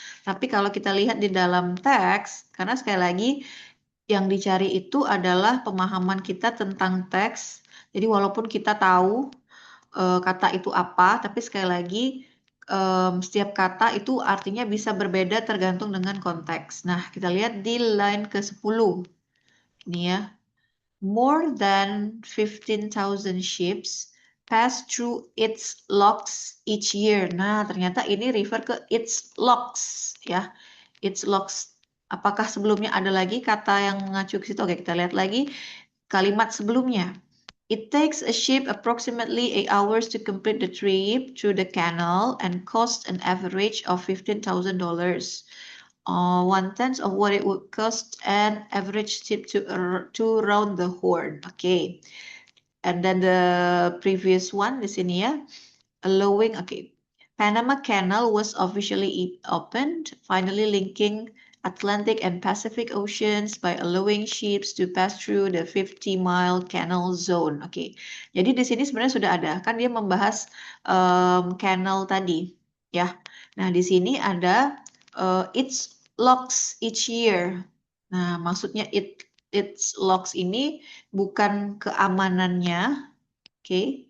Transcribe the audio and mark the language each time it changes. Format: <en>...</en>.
<id>Tapi kalau kita lihat di dalam teks, karena sekali lagi yang dicari itu adalah pemahaman kita tentang teks. Jadi walaupun kita tahu kata itu apa, tapi sekali lagi setiap kata itu artinya bisa berbeda tergantung dengan konteks. Nah, kita lihat di line ke-10. Ini ya.</id> <en>More than 15,000 ships pass through its locks each year.</en> <id>Nah, ternyata ini refer ke its locks ya. Its locks. Apakah sebelumnya ada lagi kata yang mengacu ke situ? Oke, kita lihat lagi kalimat sebelumnya.</id> <en>It takes a ship approximately 8 hours to complete the trip through the canal and costs an average of $15,000. 1/10 of what it would cost an average ship to round the Horn. Okay. And then the previous one</en> <id>di sini ya.</id> <en>allowing, okay. Panama Canal was officially opened, finally linking Atlantic and Pacific Oceans by allowing ships to pass through the 50-mile canal zone.</en> <id>Oke, jadi di sini sebenarnya sudah ada, kan dia membahas canal tadi, ya. Nah, di sini ada</id> <en>its locks each year.</en> <id>Nah, maksudnya its locks ini bukan keamanannya, oke.</id>